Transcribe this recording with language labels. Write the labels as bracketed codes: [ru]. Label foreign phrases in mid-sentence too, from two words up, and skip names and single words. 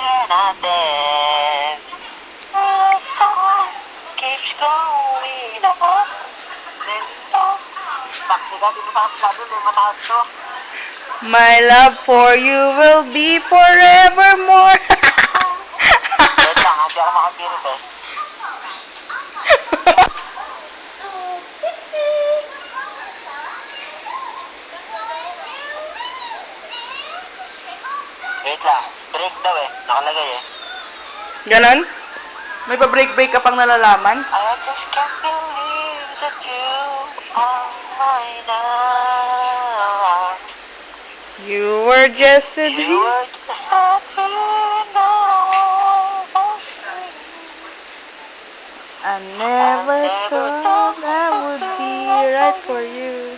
[tl] natin. [en] As time keeps going on. [tl] Taxi ka, di mo sa kapilado, may mataas to. [en] My love for you will be forevermore. [tl] Wait lang, hindi ako makapirit eh. Wait lang, break daw eh, nakalagay eh. Ganon? May pa-break-break ka pang nalalaman? [en] I just can't believe that you are mine now. You were just a You dream. were just a dream now. I never thought I would be right for you.